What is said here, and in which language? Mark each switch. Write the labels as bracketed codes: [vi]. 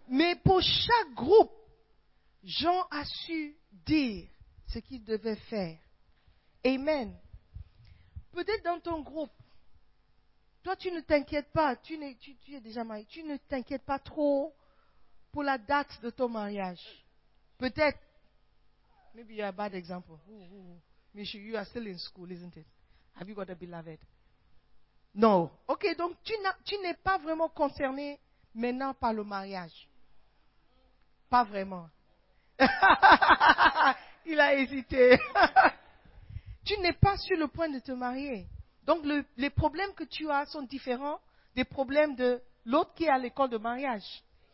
[fr] Mais pour chaque groupe, Jean a su dire ce qu'il devait faire. Amen. Peut-être dans ton groupe, toi tu ne t'inquiètes pas, tu es déjà marié, tu ne t'inquiètes pas trop pour la date de ton mariage. Peut-être. [en] Maybe you're a bad example. Ooh. You are still in school, isn't it? Have you got a beloved? No. [fr] Ok, donc tu n'es pas vraiment concerné maintenant par le mariage. Pas vraiment. Il a hésité. Tu n'es pas sur le point de te marier. Donc les problèmes que tu as sont différents des problèmes de l'autre qui est à l'école de mariage.